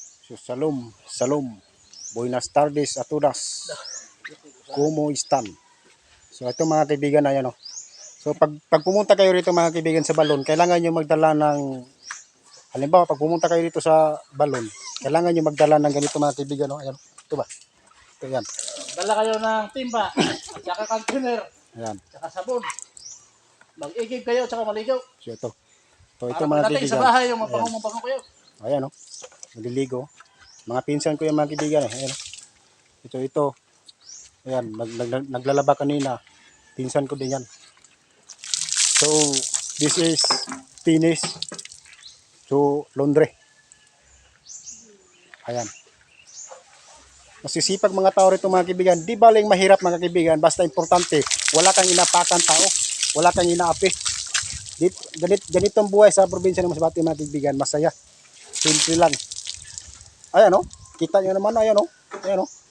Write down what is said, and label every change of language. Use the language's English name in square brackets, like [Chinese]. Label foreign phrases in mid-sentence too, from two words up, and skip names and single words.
[Spanish] So, salom. Buenas tardes a todas. ¿Cómo están? [Filipino] So, ito mga kaibigan, ayan o. So, pag pumunta kayo rito mga kaibigan sa balon, kailangan nyo magdala ng, halimbawa, pag pumunta kayo dito sa balon, kailangan nyo magdala ng ganito mga kaibigan, o. Ayan, ito ba? Ito, yan. Dala kayo ng timba, tsaka container, Ayan. tsaka sabon. Mag-igib kayo, tsaka maligaw. So, ito. Ito Para mga natin kaibigan. sa bahay, yung Ayan. mapango kayo. Ayan o. Naliligo. Mga pinsan ko yung mga kaibigan eh. Ayan. Ito. Ayan. Naglalaba kanina. Pinsan ko din yan. [English] So, this is finish to laundry. [Filipino] Ayan. Masisipag mga tao rito mga kaibigan. Di baling mahirap mga kaibigan. Basta importante, wala kang inapakan tao. Wala kang inaapi. Ganitong buhay sa probinsya ng Masbate mga kaibigan. Masaya. Simple lang. Ayan o. Kita nyo naman. Ayan o. Ayan o.